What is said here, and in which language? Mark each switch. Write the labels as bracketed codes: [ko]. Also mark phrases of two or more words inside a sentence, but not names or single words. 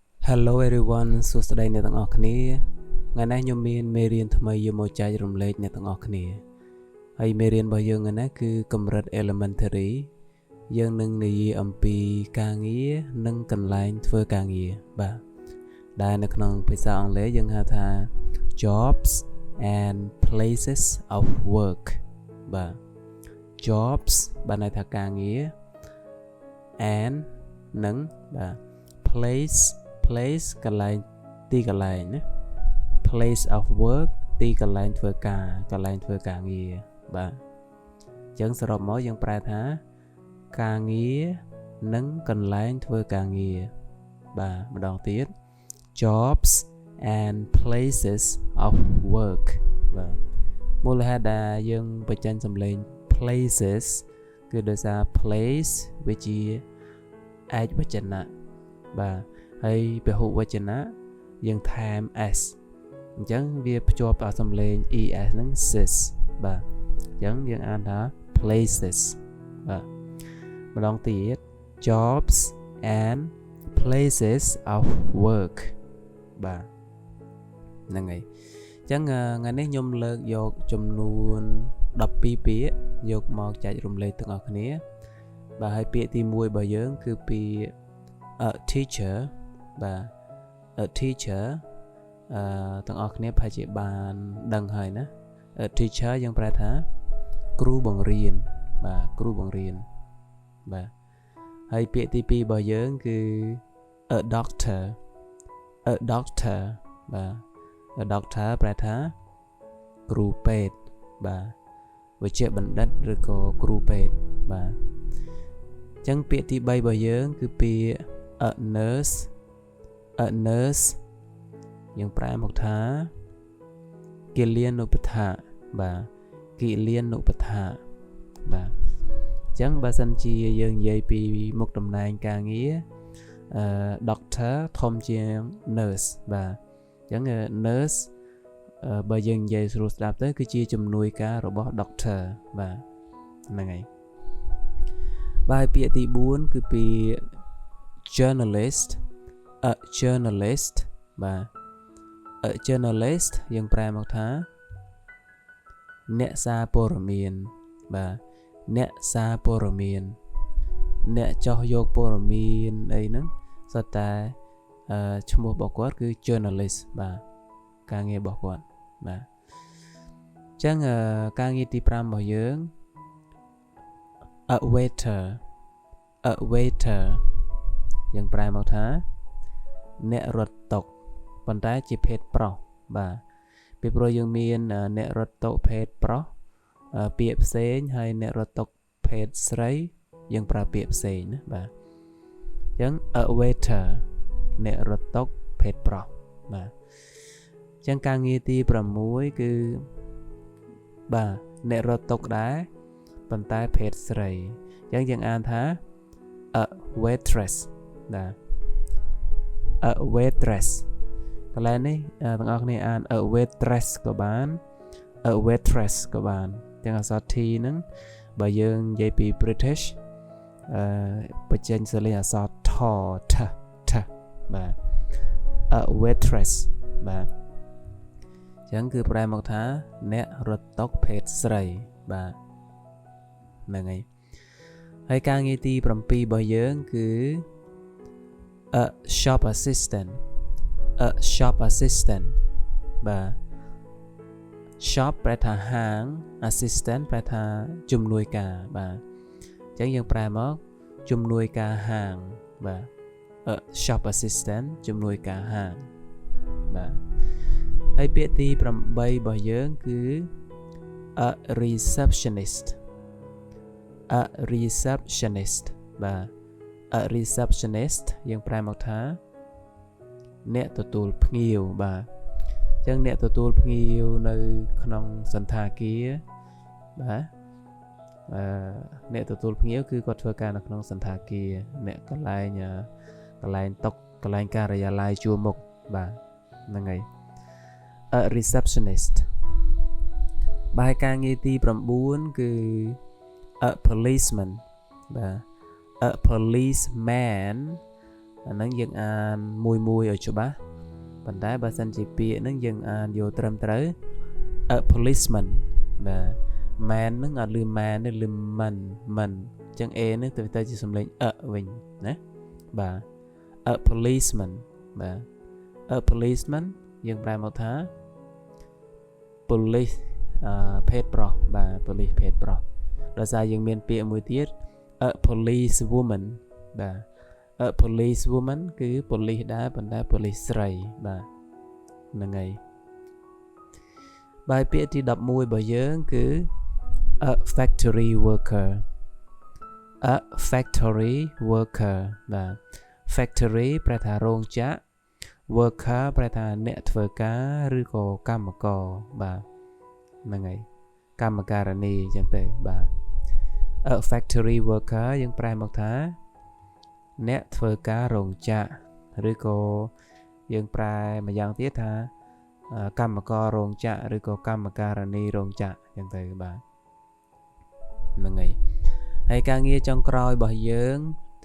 [en] Hello everyone [km] សួស្តីអ្នកទាំងអស់គ្នាថ្ងៃនេះខ្ញុំមានមេរៀនថ្មីយកមកចែករំលែកអ្នកទាំងអស់គ្នាហើយមេរៀនរបស់យើងថ្ងៃនេះគឺកម្រិត elementary យើងនឹងនិយាយអំពីការងារនិងកន្លែងធ្វើការងារបាទដែលនៅក្នុងភាសាអង់គ្លេសយើងហៅថា [en] jobs and places of work [km] បាទ jobs បានន័យថាការងារ and និងបាទ place កន្លែងទីកន្លែងណា [en] place of work [km] ទីកន្លែងធ្វើការងារបាទអញ្ចឹងសរុបមកយើងប្រែថាការងារនិងកន្លែងធ្វើការងារ បាទម្ដងទៀត [en] jobs and places of work [km] បាទមូលហេតុដែលយើងបញ្ចេញសំឡេង places គឺដោយសារ place វាជាឯកវចនៈបាទហើយពហុ វចនៈយើងថែម s អញ្ចឹងវាភ្ជាប់ដល់សំឡេង es ហ្នឹង sis បាទអញ្ចឹងយើងអានថា places បាទម្ដងទៀត [en] jobs and places of work [km] បាទហ្នឹងហើយអញ្ចឹងថ្ងៃនេះខ្ញុំលើកយកចំនួ ន12ពាក្យយកមកចែករំលែកទាំងអស់គ្នាបាទហើយពាក្យទី1របស់យើងគឺពាក្យ [en] a teacher [km] បាទ [en] a teacher [km] ទាំងអស់គ្នាប្រហែលជាបានដឹងហើយណា [en] a teacher [km] យើងប្រែថាគ្រូបង្រៀនបាទគ្រូបង្រៀនបាទហើយពាក្យទី2របស់យើងគឺ [en] a doctor [km] បាទ [en] a doctor [km] ប្រែថាគ្រូពេទ្យបាទវេជ្ជបណ្ឌិតឬក៏គ្រូពេទ្យបាទអញ្ចឹងពាក្យទី3របស់យើងគឺពាក្យ [en] a nurse [km] យើងប្រែមកថាគិលានុបដ្ឋាបាទគិលានុបដ្ឋាបាទអញ្ចឹងបើសិនជាយើងនិយាយពីមុខតំណែងការងារ doctor ធំជាង nurse បាទអញ្ចឹង nurse បើយើងនិយាយស្រួលស្ដាប់ទៅគឺជាជំនួយការរបស់ doctor បាទហ្នឹងហើយបាទពាក្យទី4គឺពាក្យ journalist បាទ [en] a journalist [km] យើងប្រែមកថាអ្នកសារព័ត៌មានបាទអ្នកសារព័ត៌មានអ្នកចោះយកព័ត៌មានអីហ្នឹងសុទ្ធតែឈ្មោះរបស់គាត់គឺ journalist បាទការងាររបស់គាត់បាទអញ្ចឹងការងារទី5របស់យើង [en] a waiter [km] យើងប្រែមកថាអ្នករត់តុប៉ុន្តែជាភេទប្រុសបាទពីព្រោះយើងមានអ្នករត់តុភេទប្រុសពាក្យផ្សេងហើយអ្នករត់តុភេទ ស្រីយើងប្រើពាក្យផ្សេងណាបាទអញ្ចឹង [en] a waiter [km] អ្នករត់តុភេទប្រុសបាទអញ្ចឹងការងារទី6គឺ បាទអ្នករត់តុដែរប៉ុន្តែភេទស្រីអញ្ចឹងយើងអានថា [en] a waitress [km] បាទ [en] a waitress [km] កន្លែងនេះទាំងអស់គ្នាអាន [en] a waitress [km] ក៏បាន [en] a waitress [km] ក៏ បានទាំងអក្សរ T ហ្នឹងបើយើងនិយាយពី British បញ្ចេញសលេងអក្សរ t បាទ [en] a waitress [km] បាទអញ្ចឹងគឺប្រែមកថាអ្នករត់តុភេទស្រីបាទហ្នឹងហើយការងារទី7របស់យើងគឺ [en] a shop assistant [km] បាទ shop ប្រែថាហាង assistant ប្រែថាជំនួយការបាទអញ្ចឹងយើងប្រែមកជំនួយការហាងបាទ [en] a shop assistant [km] ជំនួយការហាងបាទហើយពាក្យទី8របស់យើងគឺ [en] a receptionist [km] បាទ [en] a receptionist [km] យើងប្រែមកថាអ្នកទទួលភ្ញៀវបាទអញ្ចឹងអ្នកទទួលភ្ញៀវនៅក្នុងសន្តាគារបាទអ្នកទទួលភ្ញៀវគឺគាត់ធ្វើការនៅក្នុងសន្តាគារអ្នកកន្លែងតុកន្លែងការិយាល័យជួរមុខបាទហ្នឹងហើយ [en] a receptionist [km] បាទការងារទី9គឺ [en] a policeman [km] បាទ [en] a policeman [km] ហ្នឹងយើងអានមួយឲ្យច្បាស់ប៉ុន្តែបើសិនជាពាក្យហ្នឹងយើងអានយកត្រឹមត្រូវ [en] a policeman [km] បាទ man ហ្នឹងអត់លឺ man ទេលឺ man អញ្ចឹង a ហ្នឹងទៅជាសំឡេង វិញណាបាទ [en] a policeman [km] បាទ [en] a policeman [km] យើងប្រែមកថា police ភេទប្រុសបាទ police ភេទប្រុសដោយសារយើងមានពាក្យមួយទៀត [en] a police woman [km] បាទ [en] a police woman [km] គឺ police ដែរប៉ុន្តែ police ស្រីបាទហ្នឹងហើយបាយពាក្យទី11របស់យើងគឺ [en] a factory worker a factory worker [km] បាទ factory ប្រែថារោងចក្រ worker ប្រែថាអ្នកធ្វើការឬក៏កម្មករបាទហ្នឹងហើយកម្មការិនីអញ្ចឹងទៅបាទ [en] a factory worker [km] យើងប្រែមកថាអ្នកធ្វើការរោងចក្រឬក៏យើងប្រែម្យ៉ាង ទៀតថាកម្មកររោងចក្រឬក៏កម្មការិនីរោងចក្រអញ្ចឹងទៅបាទហ្នឹងហើយការងារចុងក្រោយរបស់យើងទី